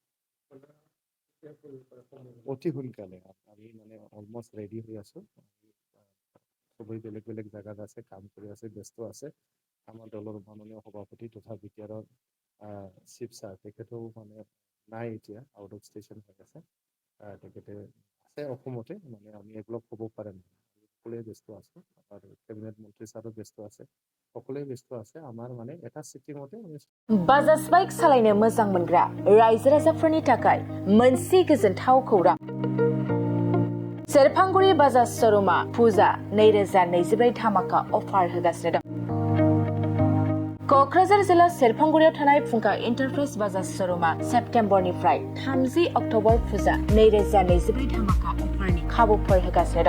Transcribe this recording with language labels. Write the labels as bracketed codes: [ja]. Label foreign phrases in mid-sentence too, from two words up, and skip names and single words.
[as] অতি সোনকালে আমি মানে অলমষ্ট ৰেডি হৈ আছো সবেই বেলেগ বেলেগ জেগাত আছে কাম কৰি আছে ব্যস্ত আছে আমাৰ দলৰ মাননীয় সভাপতি তথা বিটিআৰৰ চিফ ছাৰ তেখেতেও মানে নাই এতিয়া আউট অফ ষ্টেচন হৈ আছে তেখেতে আছে অসমতে মানে আমি একলগ হ'ব পাৰে নাই সকলোৱে ব্যস্ত আছো আমাৰ কেবিনেট মন্ত্ৰী ছাৰো ব্যস্ত আছে সকলোৱে ব্যস্ত আছে আমাৰ মানে এটা চিটিমতে [brx] बाजाज बाइक सालायनो मोजां मोनग्रा रायजो राजाफोरनि थाखाय मोनसे गोजोनथाव खौरां सेरफांगुरि बाजाज शोरूमा फुजा 2024 धामाका अफार होगासिनो दं क'क्राझार जिल्ला सेरफांगुरियाव थानाय फुंखा इन्टारप्राइज बाजाज शोरूमा सेप्तेम्बरनिफ्राय 30 अक्ट'बर फुजा 2024 धामाका अफारनि खाबुफोर होगासिनो